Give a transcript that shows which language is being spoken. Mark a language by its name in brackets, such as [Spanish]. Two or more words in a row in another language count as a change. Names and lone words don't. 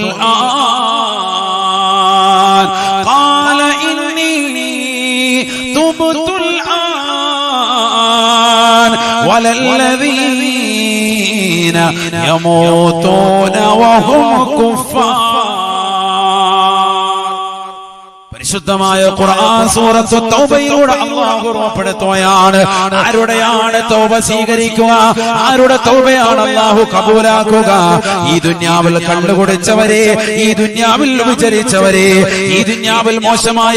[Arabic] الآن، قال إني تبت الآن ولا الذين يموتون وهم كفار. [Malayalam] പരിശുദ്ധമായ ഖുർആൻ സൂറത്തു തൗബയിലൂടെ അല്ലാഹു ഓർമ്മപ്പെടുത്തുകയാണ്. ആരുടെയാണ് തൗബ സ്വീകരിക്കുക, ആരുടെ തൗബയാണ് അല്ലാഹു കബൂലാക്കുക? ഈ ദുനിയാവിൽ കണ്ടുകുടിച്ചവരെ, ഈ ദുനിയാവിൽ വിചരിച്ചവരെ, ഈ ദുനിയാവിൽ മോശമായ